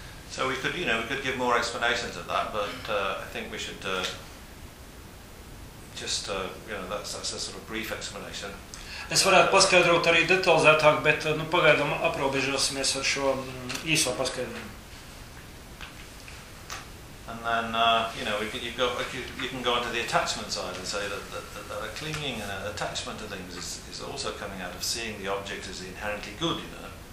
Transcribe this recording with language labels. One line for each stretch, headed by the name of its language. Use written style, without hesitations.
English: So we could, you know, we could give more explanations of that, but I think we should just, you know, that's a sort of brief explanation.
Latvian: Es varētu paskaidrot arī detalizētāk, bet nu pagaidām aprobežosimies ar šo īso paskaidrojumu.
English: And then you know, you can go into the attachment side and say that a clinging and an attachment to things is also coming out of seeing the object as inherently good, you know.